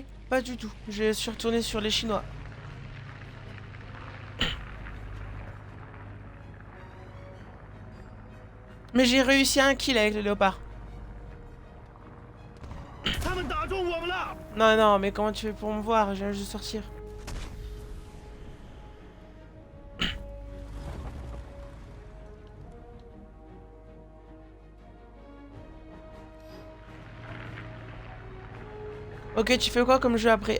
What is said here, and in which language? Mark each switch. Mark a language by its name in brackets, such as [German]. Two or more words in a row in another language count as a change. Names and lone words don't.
[French] Pas du tout. Je suis retourné sur les Chinois. Mais j'ai réussi un kill avec le léopard. [Chinese] 他们打中我们了！ [French] Non, non, mais comment tu fais pour me voir? Je viens juste de sortir. Ok, tu fais quoi comme jeu après?